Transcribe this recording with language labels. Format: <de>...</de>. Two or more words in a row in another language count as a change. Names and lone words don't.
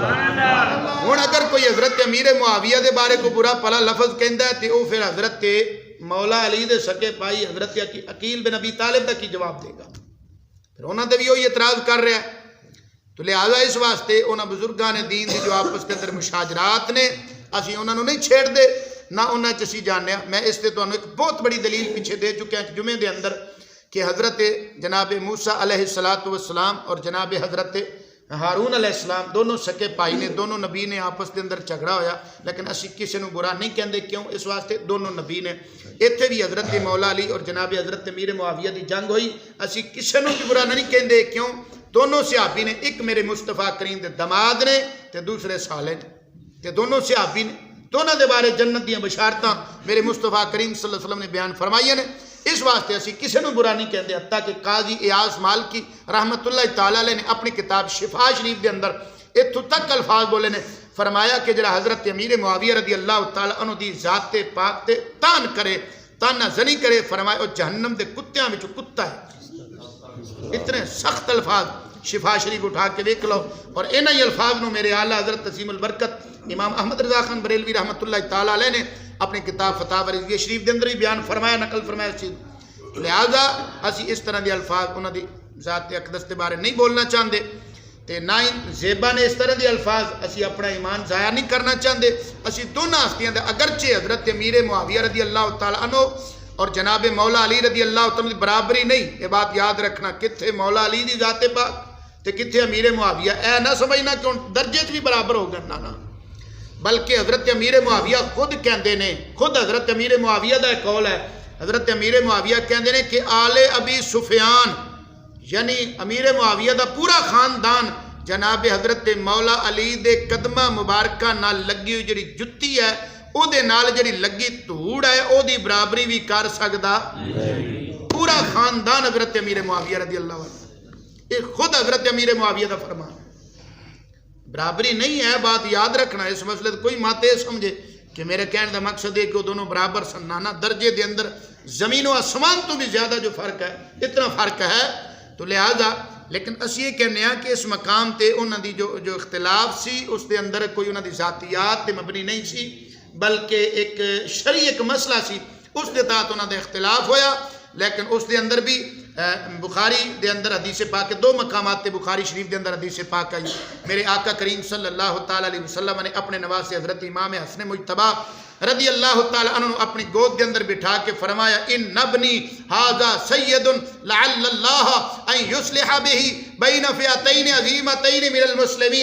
<pa>ہن اگر کوئی حضرت امیر معاویہ دے بارے کو برا پلا لفظ کہندا ہے تے او پھر حضرت مولا علی دے سکے پائی حضرت عقیل بن ابی طالب دا کی جواب دے گا؟ پھر انہاں دے بھی وہی اعتراض کر رہا ہے. تو لہٰذا اس واسطے انہاں بزرگان دین دی جو آپس کے اندر مشاجرات نے اسی انہاں نو نہیں چھیڑ دے نہ انہاں چ اسی جاننے. میں اس تے تانوں ایک بہت بڑی دلیل پیچھے دے چکے ہیں جمعے دے اندر کہ حضرت جناب موسیٰ علیہ السلام اور جناب حضرت ہارون علیہ السلام دونوں سکے پائی نے، دونوں نبی نے آپس دے اندر جھگڑا ہویا، لیکن اسی کسی نو برا نہیں کہندے. کیوں؟ اس واسطے دونوں نبی نے. ایتھے بھی حضرت مولا علی اور جناب حضرت امیر معاویہ دی جنگ ہوئی، اسی کسی نو بھی برا نہیں کہندے. کیوں؟ دونوں صحابی نے، ایک میرے مصطفیٰ کریم دے دماد نے تے دوسرے صالح نے، تے دونوں صحابی نے، دونوں دے بارے جنت دیاں بشارتاں میرے مصطفیٰ کریم</pa> <ar>صلی اللہ علیہ وسلم</ar> <pa>نے بیان فرمائی نے. اس واسطے اسی کسی نو برا نہیں کہندے. حتیٰ کہ قاضی ایاز مالکی</pa> <ar>رحمت اللہ تعالیٰ علیہ</ar> <pa>نے اپنی کتاب شفا شریف دے اندر اتھوں تک الفاظ بولے نے، فرمایا کہ جڑا حضرت امیر معاویہ</pa> <ar>رضی اللہ تعالیٰ عنہ</ar> <pa>دی ذات پاک تے تان کرے، تانہ زنی کرے، فرمایا وہ جہنم دے کتیاں وچوں کتا ہے. اتنے سخت الفاظ شفا شریف اٹھا کے دیکھ لو. اور انہی الفاظ نو میرے اعلیٰ حضرت عظیم البرکت امام احمد رضا خان بریلوی</pa> <ar>رحمت اللہ تعالیٰ علیہ</ar> <pa>نے اپنی کتاب فتاوی رضویہ شریف دے اندر بھی بیان فرمایا، نقل فرمایا اس چیز. لہذا اسی اس طرح دے الفاظ انہاں دی ذات اقدس کے بارے نہیں بولنا چاہتے تے نہ ہی زیبا نے اس طرح دے الفاظ اسی اپنا ایمان ضائع نہیں کرنا چاہتے. اسی دونوں ہستیاں دے اگرچہ حضرت امیر معاویہ</pa> <ar>رضی اللہ تعالیٰ عنہ</ar> <pa>اور جناب مولا علی</pa> <ar>رضی اللہ تعالیٰ عنہ</ar> <pa>برابری نہیں،</pa> <ur>یہ بات یاد رکھنا.</ur> <pa>کتھے مولا علی دی ذات پاک تے کتھے امیر معاویہ. اے نہ سمجھنا کہ درجے بھی برابر ہو گئے، نہ بلکہ حضرت امیر معاویہ خود کہندے نے، خود حضرت امیر معاویہ دا ایک قول ہے، حضرت امیر معاویہ کہندے نے کہ آل ابی سفیان یعنی امیر معاویہ دا پورا خاندان جناب حضرت مولا علی دے قدمہ مبارکہ نال لگی ہوئی جڑی جتی ہے او دے نال جڑی لگی دھوڑ ہے او دی برابری بھی کر سکدا. پورا خاندان حضرت امیر معاویہ</pa> <ar>رضی اللہ عنہ،</ar> <pa>یہ خود حضرت امیر معاویہ دا فرمان.</pa> <ur>برابری نہیں ہے، بات یاد رکھنا.</ur> <pa>اس مسئلے کوئی ماتے سمجھے کہ میرے کہنے دا مقصد ہے کہ وہ دونوں برابر سنانا درجے دے اندر زمین و آسمان تو بھی زیادہ جو فرق ہے، اتنا فرق ہے. تو لہذا لیکن اسی یہ کہنے ہیں کہ اس مقام تے انہاں دی جو اختلاف سی اس دے اندر کوئی انہاں دی ذاتیات تے مبنی نہیں سی، بلکہ ایک شرعی ایک مسئلہ سی، اس دے تحت انہاں دا اختلاف ہویا. لیکن اس دے اندر بھی بخاری دے اندر حدیث پاک دو مقامات تے بخاری شریف دے اندر حدیث پاک آئی. میرے آقا کریم صلی اللہ تعالیٰ علیہ وسلم نے اپنے نواسے حضرت امام حسن مجتبی رضی اللہ تعالیٰ عنہ اپنی گود کے اندر بٹھا کے فرمایا</pa> <ar>ان ابنی ھذا سید لعل اللہ ان یصلح بہ بین فئتین عظیمتین من المسلمین.</ar>